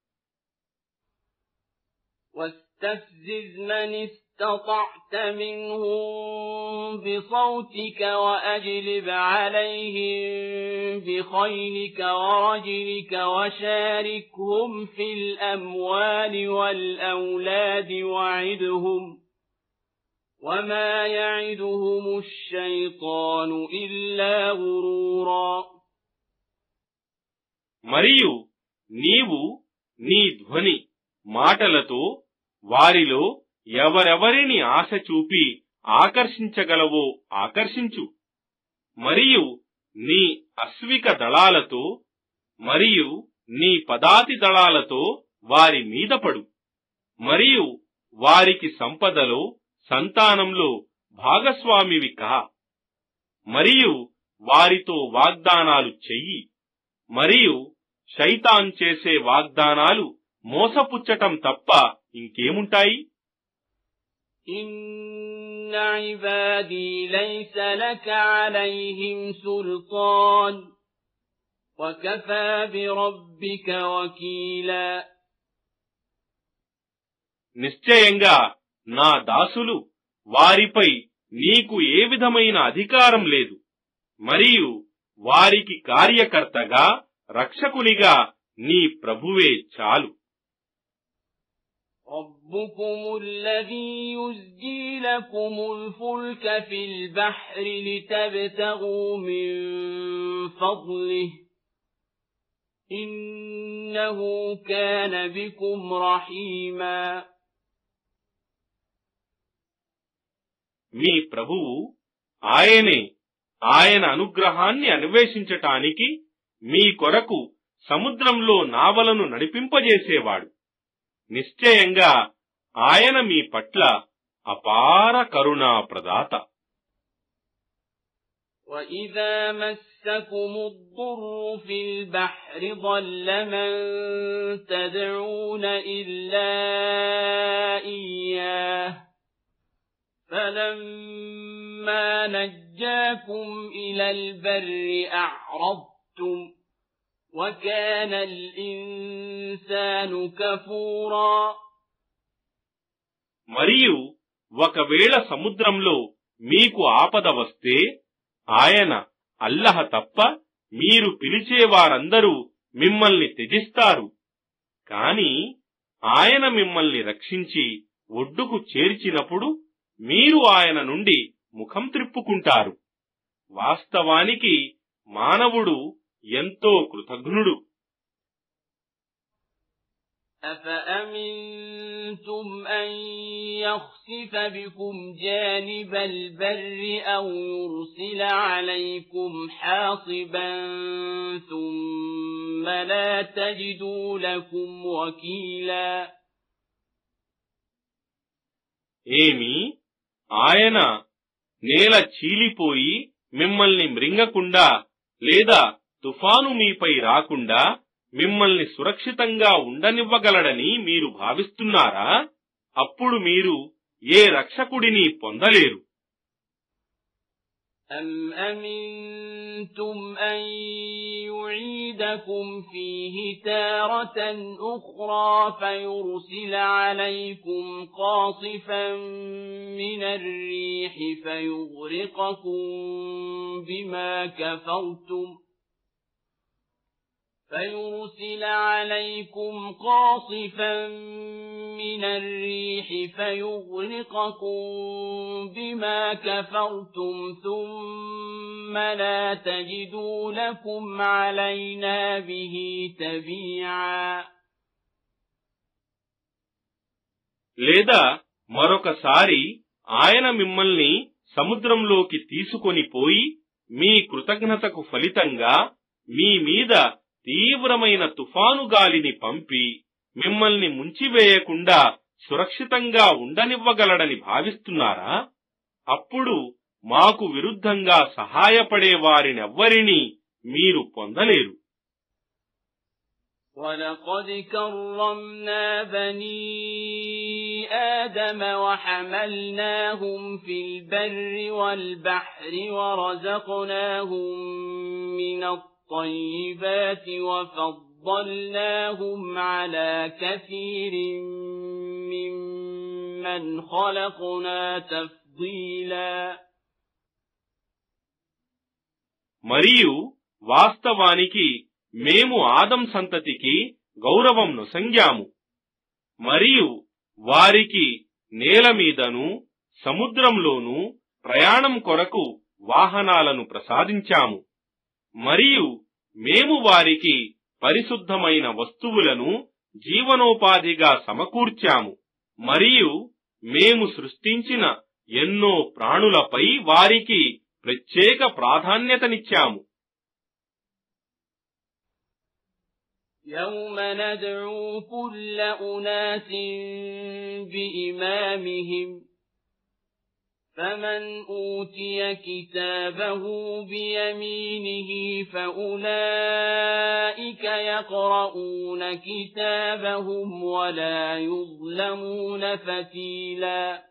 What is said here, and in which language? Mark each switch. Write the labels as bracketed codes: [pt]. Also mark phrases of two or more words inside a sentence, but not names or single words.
[ar] واستفزز من استطعت منهم بصوتك وأجلب عليهم بخيلك ورجلك وشاركهم في الأموال والأولاد وعدهم وما يعدهم الشيطان إلا غرورا. [te] మరియు నీవు నీ ధ్వని మాటలతో వారిలో ఎవరెవరిని ఆశ చూపి ఆకర్షించగలవో ఆకర్షించు. మరియు నీ అశ్విక దళాలతో మరియు నీ పదాతి దళాలతో వారి మీద పడు. మరియు వారికి సంపదలో సంతానంలో భాగస్వామివి కా. మరియు వారితో వాగ్దానాలు చెయ్యి. మరియు శైతాన్ చేసే వాగ్దానాలు మోసపుచ్చటం తప్ప ఇంకేముంటాయి? [ar] إن عبادي ليس لك عليهم سلطان وكفى بربك وكيلا. [te] నిశ్చయంగా నా దాసులు వారిపై నీకు ఏ విధమైన అధికారం లేదు. మరియు వారికి కార్యకర్తగా రక్షకునిగా నీ ప్రభువే చాలు. [ar] ربكم الذي يزجي لكم الفلك في البحر لتبتغوا من فضله إنه كان بكم رحيما. [te] మీ ప్రభువు ఆయనే ఆయన అనుగ్రహాన్ని అన్వేషించటానికి మీ కొరకు సముద్రంలో నావలను నడిపింపజేసేవాడు. నిశ్చయంగా ఆయన మీ పట్ల అపార కరుణా ప్రదాత. [ar] وَإِذَا مَسَّكُمُ الضُّرُّ فِي الْبَحْرِ ضَلَّ مَن تَدْعُونَ إِلَّا إِيَّاهُ فَلَمَّا نَجَّاكُمْ إِلَى الْبَرِّ أَعْرَضْتُمْ وَكَانَ الْإِنسَانُ كَفُورًا. [te] మరియు ఒకవేళ సముద్రంలో మీకు ఆపద వస్తే ఆయన అల్లహ తప్ప మీరు పిలిచేవారందరూ మిమ్మల్ని త్యజిస్తారు. కాని ఆయన మిమ్మల్ని రక్షించి ఒడ్డుకు చేర్చినప్పుడు మీరు ఆయన నుండి ముఖం త్రిప్పుకుంటారు. వాస్తవానికి మానవుడు ఎంతో కృతజ్ఞుడు. [ar] أَفَأَمِنْتُمْ أَنْ يَخْسِفَ بِكُمْ جَانِبَ الْبَرِّ أَوْ يُرْسِلَ عَلَيْكُمْ حَاصِبًا ثُمَّ لَا تَجِدُوا لَكُمْ وَكِيلًا. [te] ఏమి ఆయన నేల చీలిపోయి మిమ్మల్ని మృంగకుండా లేదా తుఫాను మీపై రాకుండా మిమ్మల్ని సురక్షితంగా ఉండనివ్వగలడని మీరు భావిస్తున్నారా? అప్పుడు మీరు ఏ రక్షకుడిని పొందలేరు. [ar] أَمْ أَمِنْتُمْ أَنْ يُعِيدَكُمْ فِيهِ تَارَةً أُخْرَى فَيُرْسِلَ عَلَيْكُمْ قَاصِفًا مِنَ الرِّيحِ فَيُغْرِقَكُمْ بِمَا كَفَرْتُمْ ثُمَّ لَا تَجِدُوا لَكُمْ عَلَيْنَا بِهِ تَبِيعًا. [te] లేదా మరొకసారి ఆయన మిమ్మల్ని సముద్రంలోకి తీసుకొని పోయి మీ కృతజ్ఞతకు ఫలితంగా మీ మీద తీవ్రమైన తుఫాను గాలిని పంపి మిమ్మల్ని ముంచివేయకుండా సురక్షితంగా ఉండనివ్వగలడని భావిస్తున్నారా? అప్పుడు మాకు విరుద్ధంగా సహాయపడే వారినెవ్వరినీ మీరు పొందలేరు. [ar] وَلَقَدْ كَرَّمْنَا بَنِي آدَمَ وَحَمَلْنَاهُمْ فِي الْبَرِّ وَالْبَحْرِ وَرَزَقْنَاهُمْ مِنَ الطَّيِّبَاتِ وَفَضَّلْنَاهُمْ عَلَى كَثِيرٍ مِّمَّنْ خَلَقْنَا تَفْضِيلًا. [te] మరియు వాస్తవానికి మేము ఆదం సంతతికి గౌరవం నొసంగాము. మరియు వారికి నేల మీదను సముద్రంలోనూ ప్రయాణం కొరకు వాహనాలను ప్రసాదించాము. మరియు మేము వారికి పరిశుద్ధమైన వస్తువులను జీవనోపాధిగా సమకూర్చాము. మరియు మేము సృష్టించిన ఎన్నో ప్రాణులపై వారికి ప్రత్యేక ప్రాధాన్యతనిచ్చాము. [ar] يوم ندعو كل أناس بإمامهم فمن أوتي كتابه بيمينه فأولئك يقرؤون كتابهم ولا يظلمون فتيلا.